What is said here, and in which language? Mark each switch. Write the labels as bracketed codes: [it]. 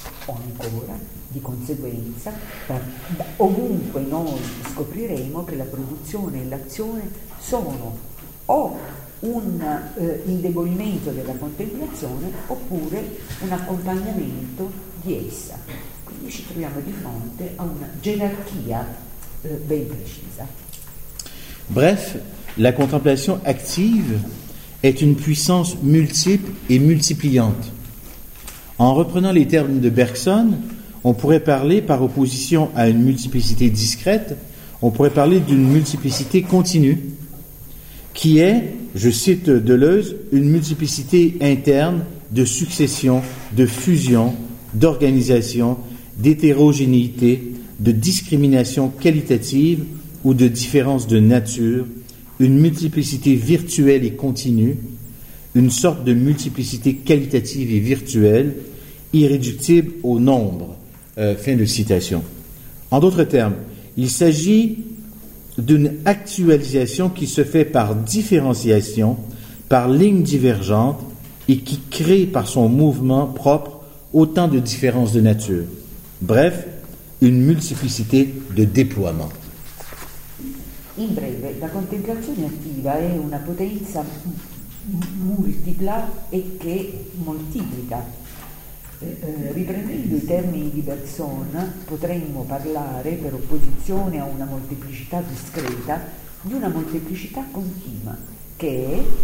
[it] O ancora, di conseguenza, ovunque noi scopriremo che la produzione e l'azione sono o un indebolimento della contemplazione oppure un accompagnamento di essa. Quindi ci troviamo di fronte a una gerarchia ben precisa. [fr] Bref, La contemplation active est une puissance multiple et multipliante. En reprenant les termes de Bergson, on pourrait parler, par opposition à une multiplicité discrète, on pourrait parler d'une multiplicité continue, qui est, je cite Deleuze, une multiplicité interne de succession, de fusion, d'organisation, d'hétérogénéité, de discrimination qualitative ou de différence de nature, une multiplicité virtuelle et continue, une sorte de multiplicité qualitative et virtuelle, irréductible au nombre. Fin de citation. En d'autres termes, il s'agit d'une actualisation qui se fait par différenciation, par ligne divergente et qui crée par son mouvement propre autant de différences de nature. Bref, une multiplicité de déploiements. [it] In breve, la contemplazione attiva è una potenza multipla e che moltiplica. Riprendendo i termini di Bergson, potremmo parlare, per opposizione a una molteplicità discreta, di una molteplicità continua, che è,